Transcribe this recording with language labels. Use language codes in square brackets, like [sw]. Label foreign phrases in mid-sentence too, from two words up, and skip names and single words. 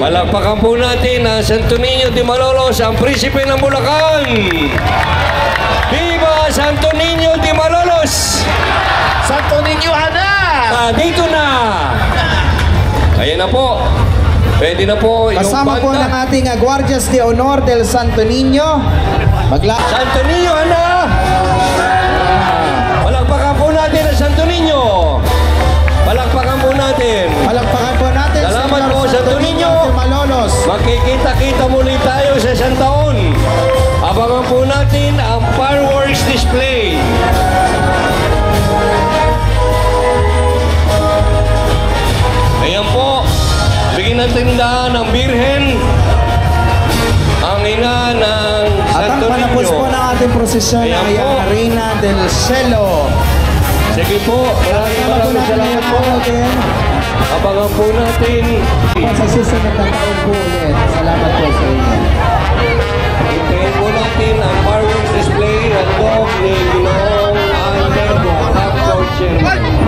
[tl] Palakpakan po natin ang Santo Niño de Malolos, ang Prinsipe ng Bulacan. Viva Santo Niño de Malolos! Santo Niño Ana! Dito na! Ayan na po. Pwede na po yung Kasama po ng banda. ating Guardias de Honor del Santo Niño. Santo Niño, Ana! Palakpakan po natin ang Santo Niño. Palakpakan po natin. Palakpakan po natin. Salamat Senyor po, Santo Niño. de Malolos. Makikita-kita muli tayo sa isang taon. Abangan po natin ang [en] fireworks display. [tl] Ayan po. Bigyan ng tindahan ng Birhen, ang ina ng At ang Santo panapos po Niño. ng ating prosesyon Ayan ay ang po. Reina del Cielo. Sige po, maraming salamat po. Abangan po natin. Sa susunod na taon po ulit. Salamat po sa inyo. Hintayin po natin ang [en] fireworks display [tl] at dog ni Ginoong Alberto, Actor Chairman.